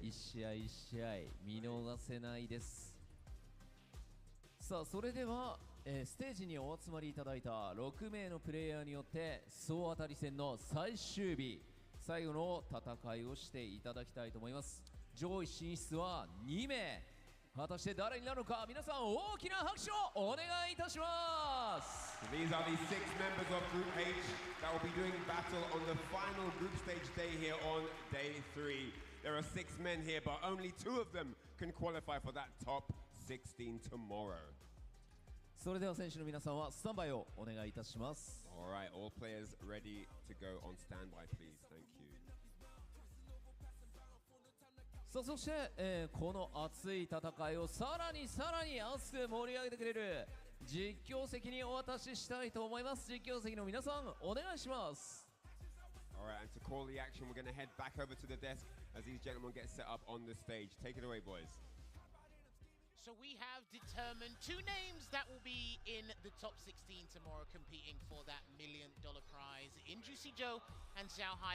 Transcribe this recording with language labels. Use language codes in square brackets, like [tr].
[ja] 一試合一試合見逃せないです。さあそれでは、ステージにお集まりいただいた6名のプレイヤーによって総当たり戦の最終日最後の戦いをしていただきたいと思います。上位進出は2名。果たして誰になるのか皆さん大きな拍手をお願いいたします。 [en] These are the 6 members of Group H that will be doing battle on the final group stage day here on day 3. There are 6 men here, but only 2 of them can qualify for that top 16 tomorrow. [ja] それでは選手の皆さんはスタンバイをお願いいたします。 [en] All right, all players ready to go on standby, please. Thank you. [ja] さあそして、この熱い戦いをさらに熱く盛り上げてくれる実況席にお渡ししたいと思います。実況席の皆さんお願いします。 [en] All right, and to call the action, we're going to head back over to the desk as these gentlemen get set up on the stage. Take it away, boys. So we have determined 2 names that will be in the top 16 tomorrow competing for that $1 million prize in Juicy Joe and Xiao Hai.